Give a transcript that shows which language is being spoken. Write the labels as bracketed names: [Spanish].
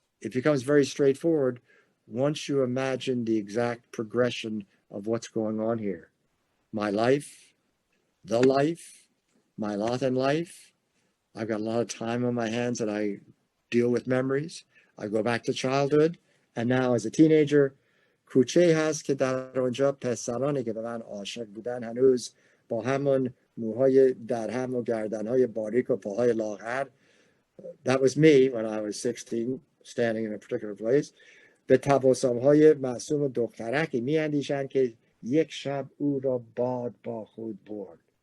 [English] It becomes very straightforward once you imagine the exact progression of what's going on here. My life, the life, my lot in life. I've got a lot of time on my hands that I deal with memories. I go back to childhood. And now as a teenager, [Persian] کوچه هست که در اونجا پسرانی که به من عاشق بودن هنوز با همون موهای درهم و گردنهای باریک و پاهای لاغر. [English] That was me when I was 16, standing in a particular place. [Persian] به تباسم‌های معصوم و دخترکی می اندیشند که یک شب او را باد با خود برد.